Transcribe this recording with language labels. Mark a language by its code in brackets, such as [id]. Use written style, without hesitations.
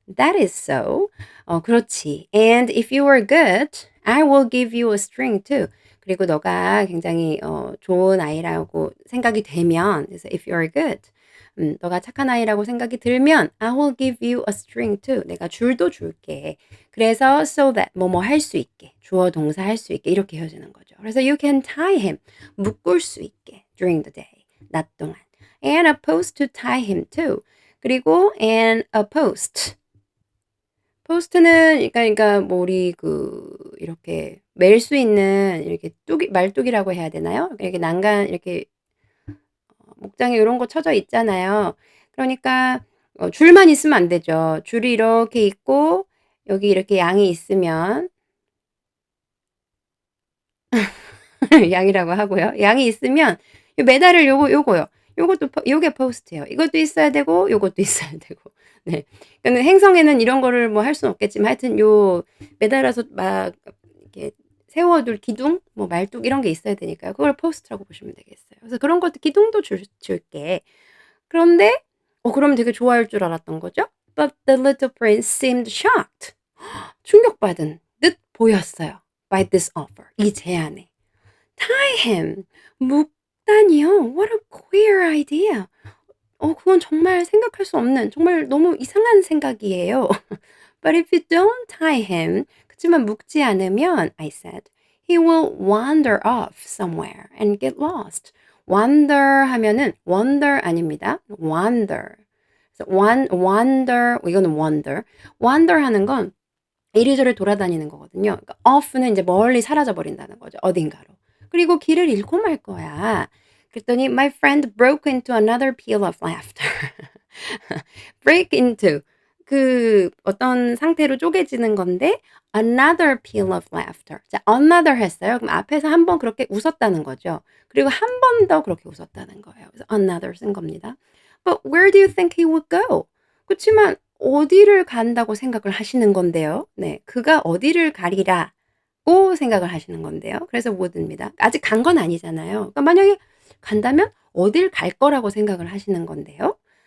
[en] "That is so." [ko] 그렇지. [en] "And if you are good, I will give you a string too." [ko] 그리고 너가 굉장히 좋은 아이라고 생각이 되면 그래서 [en] "If you are good." [ko] 너가 착한 아이라고 생각이 들면 [en] I will give you a string too. [ko] 내가 줄도 줄게. 그래서 so that 뭐뭐 할 수 있게. 주어 동사 할 수 있게 이렇게 이어지는 거죠. 그래서 [en] you can tie him. [ko] 묶을 수 있게. [en] during the day. [ko] 낮 동안. [en] And a post to tie him to. [ko] 그리고 [en] and a post. [ko] post는 그러니까 뭐 우리 이렇게 멜 수 있는 이렇게 말뚝이라고 해야 되나요? 이렇게 난간 이렇게 목장에 요런 거 쳐져 있잖아요. 그러니까 줄만 있으면 안 되죠. 줄이 이렇게 있고 여기 이렇게 양이 있으면 양이라고 하고요. 양이 있으면 요 매달을 요거요. 요것도 요게 포스트예요. 이것도 있어야 되고 요것도 있어야 되고. 네. 그러니까는 행성에는 이런 거를 뭐 할 수는 없겠지만 하여튼 요 매달아서 막 이렇게 세워둘 기둥, 뭐 말뚝 이런 게 있어야 되니까요. 그걸 포스트라고 보시면 되겠어요. 그래서 그런 것도 기둥도 줄게. 그런데 그럼 되게 좋아할 줄 알았던 거죠. [en] But the little prince seemed shocked. [ko] 충격받은 듯 보였어요. [en] By this offer. [ko] 이 제안에. [en] Tie him. [ko] 묶다니요? [en] What a queer idea. [ko] 그건 정말 생각할 수 없는 정말 너무 이상한 생각이에요. [en] But if you don't tie him, [ko] 그치만 묶지 않으면, [en] I said, he will wander off somewhere and get lost. [ko] wander 하면은 wander 아닙니다. wander. 그래서 wander, 이거는 wander. wander 하는 건 이리저리 돌아다니는 거거든요. 그러니까 off는 이제 멀리 사라져 버린다는 거죠, 어딘가로. 그리고 길을 잃고 말 거야. 그랬더니 [en] my friend broke into another peal of laughter. break into [ko] 어떤 상태로 쪼개지는 건데 [en] another peal of laughter. [ko] 자, another 했어요. 그럼 앞에서 한 번 그렇게 웃었다는 거죠. 그리고 한 번 더 그렇게 웃었다는 거예요. 그래서 another 쓴 겁니다. [en] But where do you think he would go? [ko] 그치만 어디를 간다고 생각을 하시는 건데요. 네. 그가 어디를 가리라고 생각을 하시는 건데요. 그래서 would입니다. 아직 간 건 아니잖아요. 그러니까 만약에 간다면 어딜 갈 거라고 생각을 하시는 건데요.